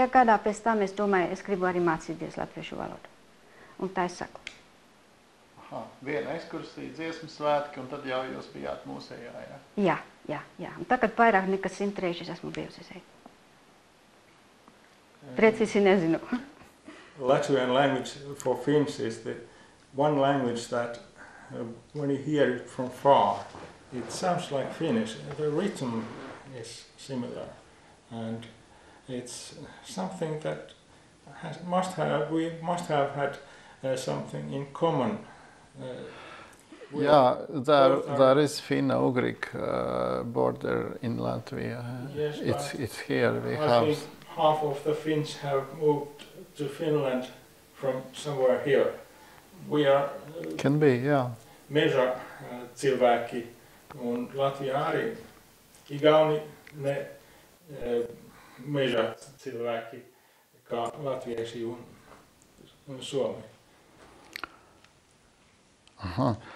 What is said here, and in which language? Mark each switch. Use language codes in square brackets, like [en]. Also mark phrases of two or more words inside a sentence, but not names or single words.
[lv] gadā, pēc tam es domāju, es gribu arī mācīties latviešu valodu. Un tā es saku. Viena ekskursija, dziesmu svētki, un tad jau jūs bijāt mūsējā, jā? Jā. Un tagad vairāk nekā 100 reizes esmu bijusi šeit. Precīzi nezinu. [en] Latvian language for Finns is the one language that when you hear it from far, it sounds like Finnish. The rhythm is similar, and it's something that we must have had something in common. There is Finno-Ugric border in Latvia. Yes, it's here. I think half of the Finns have moved to Finland from somewhere here. We are can be, yeah. [lv] Meža cilvēki un Latvijā arī Igauni ne meža cilvēki kā latvieši un somi. Aha.